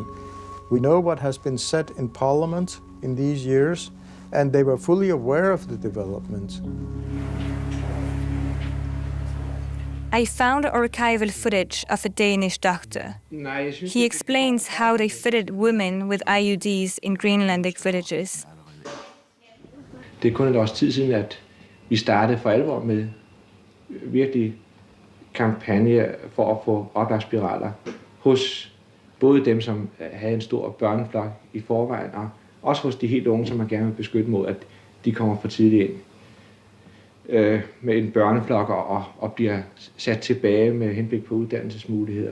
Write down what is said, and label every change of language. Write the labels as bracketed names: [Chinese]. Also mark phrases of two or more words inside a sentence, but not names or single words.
[English] We know what has been said in Parliament in these years, and they were fully aware of the developments. I found archival footage of a Danish doctor. He explains how they fitted women with IUDs in Greenlandic villages. [Danish] Det kun et års tid siden, at vi startede for alvor med virkelig kampagne for at få oplagspiraler hos både dem, som havde en stor børneflok i forvejen, og også hos de helt unge, som man gerne vil beskytte mod, at de kommer for tidligt ind med en børneflok og bliver sat tilbage med henblik på uddannelsesmuligheder.